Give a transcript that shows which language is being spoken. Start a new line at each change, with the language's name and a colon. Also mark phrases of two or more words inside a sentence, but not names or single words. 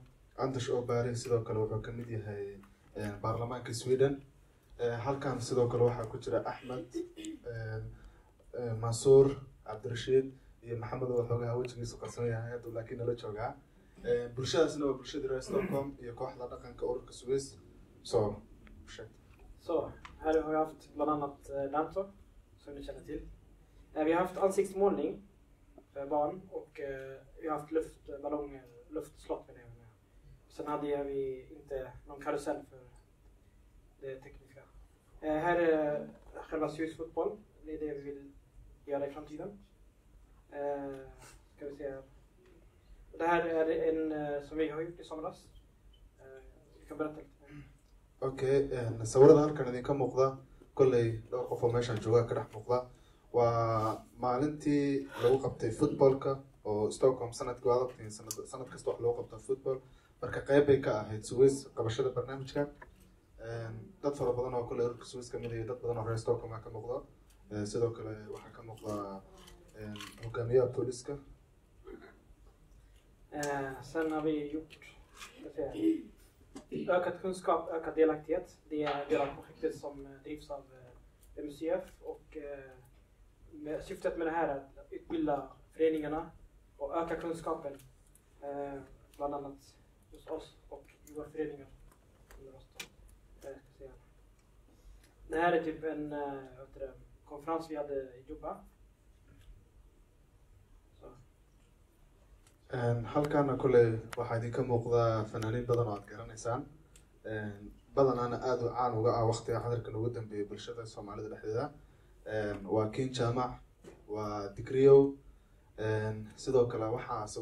Somali: Anders Åberg sidoo kale wuxuu ka mid yahay baarlamaanka Sweden. halkan sidoo kale waxaa ku jira Ahmed Mansour Abdirashiid iyo Maxamed oo xoogaha wajigiisa qarsan yahay hadda laakiin la joogaa. Bulshadaasna waa bulshada reer Stockholm iyo kooxda dhaqanka ururka Swiss.
Swedish: Så här har vi haft bland annat danser som ni känner till. Vi har haft ansiktsmålning för barn och vi har haft luftballonger, luftslott med det. Sen hade vi inte någon karusell för det tekniska. Här är själva ljusfotboll. Det är det vi vill göra i framtiden. Ska vi se här. Det här är en som vi har gjort i somras. Vi kan berätta lite.
Somali: Okay, sawirada halkan idinka muuqda kolley dhowr qof oo meeshaan joogaa ka dhex muuqda waa maalintii lagu qabtay footballka oo Stockholm sanadkii waa waqtiga sanad kasta wax loo qabto football marka qayb bay ka ahayd Suez qabashada barnaamijkan dad fara badan oo kolley ururka Suez ka mid ah dad badan oo reer Stockholm ka muuqda sidoo kale waxaa ka muuqda hogaamiyaha booliska
Swedish: sen har vi gjort ökad kunskap, ökad delaktighet. Det är en del av projektet som drivs av MUCF och syftet med det här är att utbilda föreningarna och öka kunskapen bland annat hos oss och i våra föreningar. Det här är typ en konferens vi hade i Juba.
Somali: halkaana kolley waxaa idinka muuqda fanaaniin badan oo aad garanaysaan badanaana aada u caan uga ah waqtiga xadarkan ugu dambeeyay bulshada soomaalida dhexdeeda waa King Jaamac waa Digriyow sidoo kale waxaa